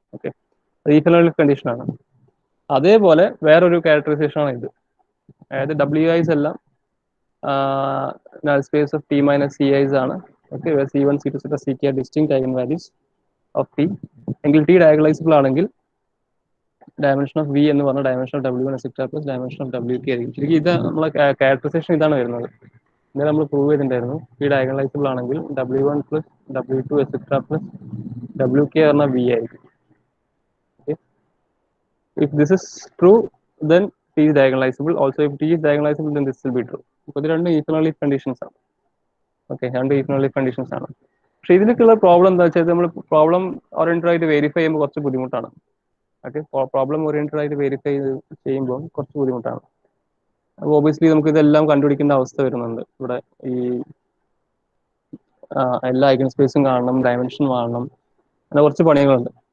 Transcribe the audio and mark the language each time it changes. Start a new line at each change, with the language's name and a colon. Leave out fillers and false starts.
Malayalam: Okay, equal condition ആണ്. അതേപോലെ വേറൊരു ക്യാരക്ടറൈസേഷൻ ആണ് ഇത്, അതായത് wi's എല്ലാം
English: null space of t minus ci's
Malayalam: ആണ്.
English: Okay, c1 c2 etc ck are distinct eigen values of t.
Malayalam: എങ്കിൽ t ഡയഗണലൈസബിൾ ആണെങ്കിൽ ഡയമെൻഷൻ ഓഫ് v എന്ന് പറഞ്ഞ dimension of w1 etc plus dimension of wk ആയിരിക്കും. ശരിക്കും ഇത് നമ്മളെ ക്യാരക്ടറൈസേഷൻ ഇതാണ് വരുന്നത്. ഇങ്ങനെ നമ്മൾ പ്രൂവ് ചെയ്തിട്ടുണ്ടായിരുന്നു, t ഡയഗണലൈസബിൾ ആണെങ്കിൽ w1 plus w2 etc plus wk പറഞ്ഞ v ആയിരിക്കും.
English: If this is true, then T is diagonalizable. Also, if T is diagonalizable, then this will be true.
Malayalam: അപ്പോൾ ഇത് രണ്ട് ഈക്വൽ ലീഫ് കണ്ടീഷൻസ് ആണ്. Okay, രണ്ട് equal leaf conditions ആണ്. പക്ഷെ ഇതിനൊക്കെയുള്ള problem എന്താ വെച്ചാൽ നമ്മൾ പ്രോബ്ലം ഓറിയന്റഡ് ആയിട്ട് വെരിഫൈ ചെയ്യുമ്പോൾ കുറച്ച് ബുദ്ധിമുട്ടാണ്. ഓക്കെ, പ്രോബ്ലം ഓറിയന്റഡ് ആയിട്ട് വെരിഫൈ ചെയ്യുമ്പോൾ കുറച്ച് ബുദ്ധിമുട്ടാണ്. അപ്പോൾ ഒബിയസ്ലി നമുക്ക് ഇതെല്ലാം കണ്ടുപിടിക്കേണ്ട അവസ്ഥ വരുന്നുണ്ട്. ഇവിടെ ഈ എല്ലാ ഐഗൻ സ്പേസും കാണണം, ഡയമെൻഷൻ കാണണം, അങ്ങനെ കുറച്ച് പണികളുണ്ട്.